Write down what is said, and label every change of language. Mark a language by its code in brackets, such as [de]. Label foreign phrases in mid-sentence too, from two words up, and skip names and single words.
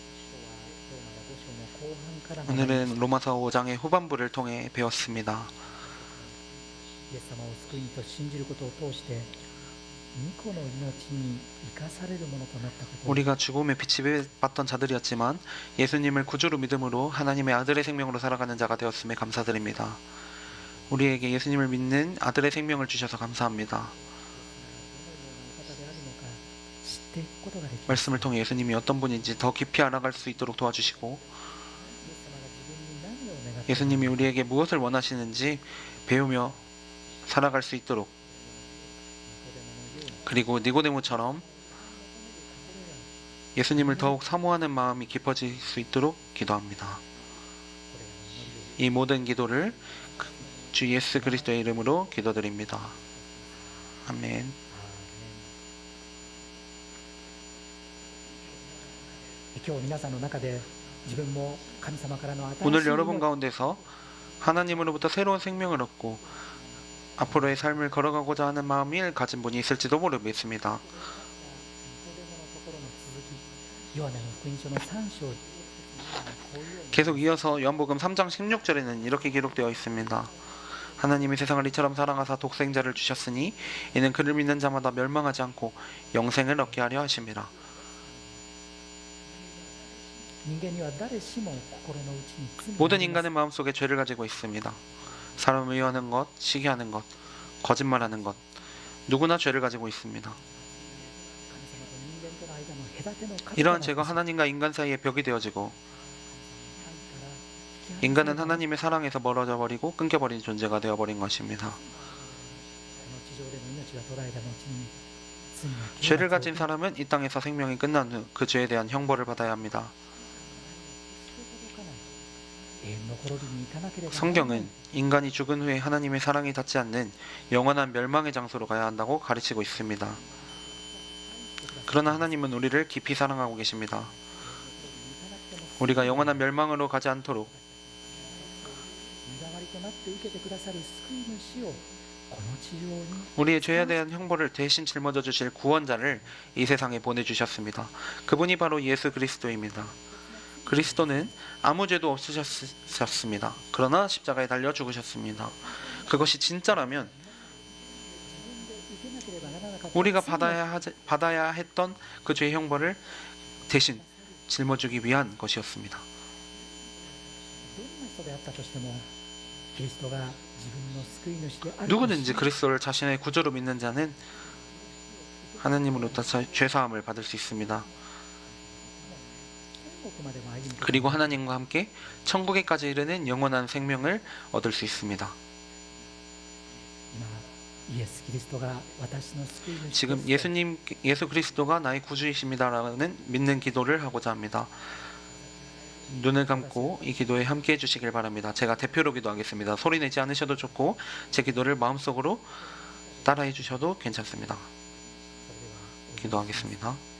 [ko] 오늘은 로마서 5장의 후반부를 통해 배웠습니다. [ja] イエス様を救いにと信じることを通して御子の命に生かされるものとなったことを [ko] 우리가 죽음의 빛이 받던 자들이었지만 예수님을 구주로 믿음으로 하나님의 아들의 생명으로 살아가는 자가 되었음에 감사드립니다. 우리에게 예수님을 믿는 아들의 생명을 주셔서 감사합니다. [ja] どのようなお方であるのか知っていくことができます。 [ko] 말씀을 통해 예수님이 어떤 분인지 더 깊이 알아갈 수 있도록 도와주시고 [ja] イエス様が自分に何を願って [ko] 예수님이 우리에게 무엇을 원하시는지 배우며 살아갈 수 있도록, 그리고 니고데모처럼 예수님을 더욱 사모하는 마음이 깊어질 수 있도록 기도합니다. 이 모든 기도를 주 예수 그리스도의 이름으로 기도드립니다. 아멘. [ja] 今日皆さんの中で自分も神様からの新しい [ko] 오늘 여러분 [ja] 命 [ko] 가운데서 하나님으로부터 새로운 생명을 얻고 앞으로의 삶을 걸어가고자 하는 마음을 가진 분이 있을지도 모르겠습니다. [ja] ニコデモのところの続き、ヨハネの福音書の3章こういうように [ko] 계속 이어서 요한복음 3장 16절에는 이렇게 기록되어 있습니다. 하나님이 세상을 이처럼 사랑하사 독생자를 주셨으니 이는 그를 믿는 자마다 멸망하지 않고 영생을 얻게 하려 하심이라. [ja] 人間には誰しも心の内に罪があ [ko] 모든 [ja] ります。 [ko] 인간의 마음속에 죄를 가지고 있습니다. 사람을 미워하는 것, 시기하는 것, 거짓말하는 것, 누구나 죄를 가지고 있습니다. [ja] 神様と人間との間の隔ての壁と [ko] 이러한 [ja] なって [ko] 죄가 하나님과 인간 사이의 벽이 되어지고 [ja] 神から引き離され [ko] 인간은 하나님의 사랑에서 멀어져 버리고 끊겨버린 존재가 되어버린 것입니다. [ja] この地上での命が途絶えた後に罪の刑 [ko] 죄를 [ja] 罰を [ko] 가진 사람은 이 땅에서 생명이 끝난 후 그 죄에 대한 형벌을 받아야 합니다. [ja] 永遠の滅びに行かなければならない [ko] 성경은 인간이 죽은 후에 하나님의 사랑이 닿지 않는 영원한 멸망의 장소로 가야 한다고 가르치고 있습니다. 그러나 하나님은 우리를 깊이 사랑하고 계십니다. 우리가 영원한 멸망으로 가지 않도록 [ja] 身代わりとなって受けてくださる救い主をこの地上に [ko] 우리의 죄에 대한 형벌을 대신 짊어져 주실 구원자를 이 세상에 보내주셨습니다. 그분이 바로 예수 그리스도입니다. 그리스도는 아무 죄도 없으셨습니다. 그러나 십자가에 달려 죽으셨습니다. 그것이 진짜라면 [ja] 受けなければならなかった [ko] 우리가 [ja] 罪の [ko] 받아야 했던 그 죄의 형벌을 대신 짊어지기 위한 것이었습니다. [ja] どんな人であったとしてもキリストが自分の救い主である [ko] 누구든지 그리스도를 자신의 구주로 믿는 자는 하나님으로부터 죄사함을 받을 수 있습니다. [ja] 天国までも歩むことが [ko] 그리고 하나님과 함께 천국에까지 이르는 영원한 생명을 얻을 수 있습니다. [ja] 今イエス・キリストが私の救い主 [ko] 지금 [ja] ですと [ko] 예수 그리스도가 나의 구주이십니다라는 믿는 기도를 하고자 합니다. 눈을 감고 이 기도에 함께 해주시길 바랍니다. 제가 대표로 기도하겠습니다. 소리 내지 않으셔도 좋고 제 기도를 마음속으로 따라해 주셔도 괜찮습니다. 기도하겠습니다.